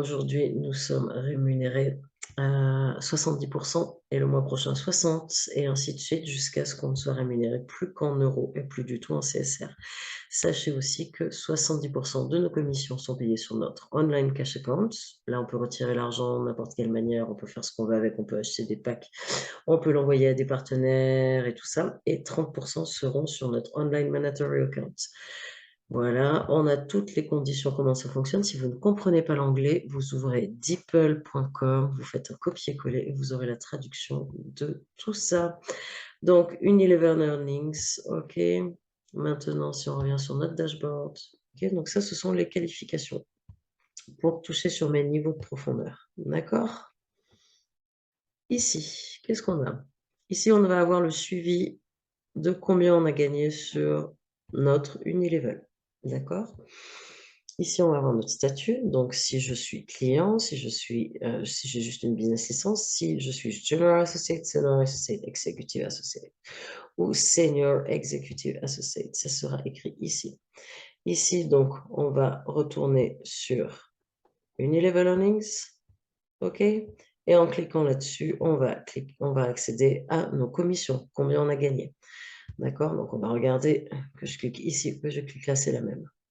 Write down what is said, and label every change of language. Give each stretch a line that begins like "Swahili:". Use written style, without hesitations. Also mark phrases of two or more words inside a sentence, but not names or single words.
French: Aujourd'hui, nous sommes rémunérés 70% et le mois prochain 60% et ainsi de suite jusqu'à ce qu'on ne soit rémunéré plus qu'en euros et plus du tout en CSR. Sachez aussi que 70% de nos commissions sont payées sur notre
English: online cash account.
French: Là, on peut retirer l'argent de n'importe quelle manière, on peut faire ce qu'on veut avec, on peut acheter des packs, on peut l'envoyer à des partenaires et tout ça. Et 30% seront sur notre
English: online mandatory account.
French: Voilà, on a toutes les conditions, comment ça fonctionne. Si vous ne comprenez pas l'anglais, vous ouvrez deeple.com, vous faites un copier-coller et vous aurez la traduction de tout ça. Donc,
English: Unilever Earnings,
French: ok. Maintenant, si on revient sur notre dashboard, ok. Donc ça, ce sont les qualifications pour toucher sur mes niveaux de profondeur. D'accord? Ici, qu'est-ce qu'on a? Ici, on va avoir le suivi de combien on a gagné sur notre Unilevel. D'accord? Ici, on va avoir notre statut. Donc, si je suis client, si j'ai juste une
English: business licence,
French: si je suis
English: General Associate, Senior Associate, Executive Associate
French: ou
English: Senior Executive Associate,
French: ça sera écrit ici. Ici, donc, on va retourner sur
English: Unilevel Earnings.
French: OK? Et en cliquant là-dessus, on va accéder à nos commissions, combien on a gagné. D'accord? Donc, on va regarder que je clique ici, que je clique là, c'est la même.